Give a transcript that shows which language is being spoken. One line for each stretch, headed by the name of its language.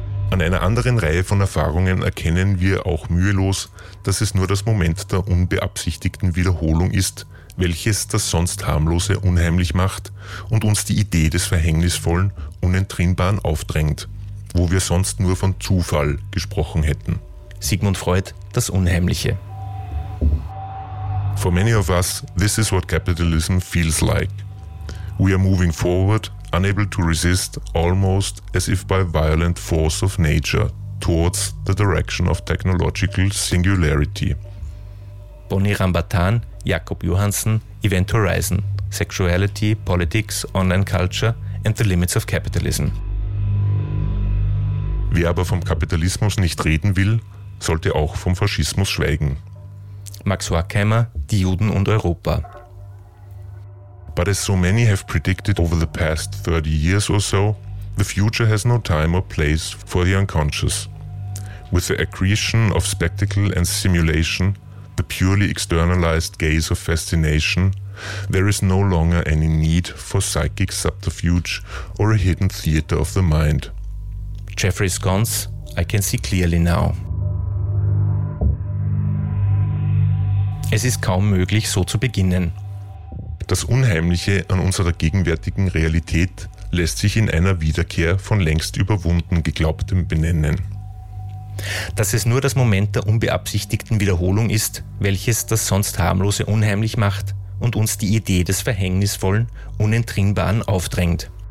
German: An einer anderen Reihe von Erfahrungen erkennen wir auch mühelos, dass es nur das Moment der unbeabsichtigten Wiederholung ist, welches das sonst Harmlose unheimlich macht und uns die Idee des Verhängnisvollen, Unentrinnbaren aufdrängt, wo wir sonst nur von Zufall gesprochen hätten. Sigmund Freud, das Unheimliche.
English: For many of us, this is what capitalism feels like. We are moving forward, unable to resist, almost as if by violent force of nature, towards the direction of technological singularity. Bonnie Rambatan, Jakob Johansen, Event Horizon, Sexuality, Politics, Online Culture and the Limits of Capitalism.
German: Wer aber vom Kapitalismus nicht reden will, sollte auch vom Faschismus schweigen. Max Horkheimer, Die Juden und Europa.
English: But as so many have predicted over the past 30 years or so, the future has no time or place for the unconscious. With the accretion of spectacle and simulation, the purely externalized gaze of fascination, there is no longer any need for psychic subterfuge or a hidden theater of the mind. Jeffrey Skons, I can see clearly now.
German: Es ist kaum möglich, so zu beginnen. Das Unheimliche an unserer gegenwärtigen Realität lässt sich in einer Wiederkehr von längst überwunden Geglaubtem benennen. Dass es nur das Moment der unbeabsichtigten Wiederholung ist, welches das sonst Harmlose unheimlich macht und uns die Idee des Verhängnisvollen, Unentrinnbaren aufdrängt.